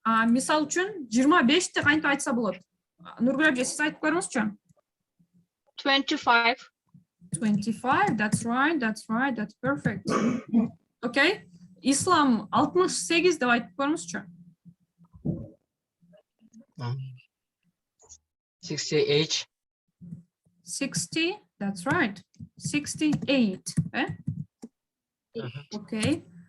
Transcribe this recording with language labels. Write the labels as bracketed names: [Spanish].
[Kyrgyz] Мисал үчүн 25 кантип айтса болот? Нургүл эже, сиз айтып көрүңүзчү. [English] 25. 25, that's right, that's perfect. Okay. [Kyrgyz] Ислам 68 деп айтып көрүңүзчү. [English] 68. 60, that's right. 68, Okay.